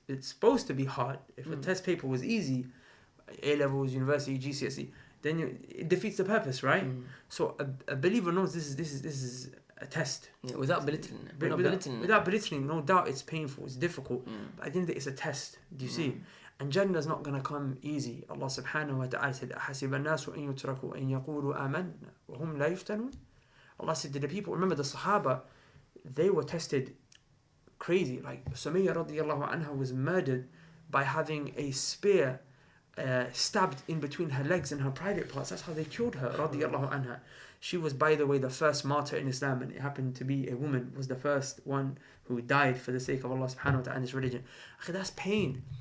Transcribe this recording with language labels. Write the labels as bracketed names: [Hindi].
[English] It's supposed to be hard. If a test paper was easy, A-levels, university, GCSE, then it defeats the purpose, right? So a believer knows this is a test. Yeah, without belittling. Without belittling, no doubt it's painful, it's difficult. But at the end of it, it's a test. Do you see? And Jannah is not going to come easy. [Arabic] Allah subhanahu wa ta'ala said, أَحَسِبَ النَّاسُ أَن يُتْرَكُوا أَن يَقُولُوا آمَنَّا وَهُمْ لَا يُفْتَنُونَ. [English] Allah said to the people, remember the Sahaba, they were tested crazy. Like Sumayya radiallahu anha was murdered by having a spear stabbed in between her legs and her private parts. That's how they killed her, radiallahu anha. She was, by the way, the first martyr in Islam, and it happened to be a woman, was the first one who died for the sake of Allah subhanahu wa ta'ala and his religion. Okay, that's pain.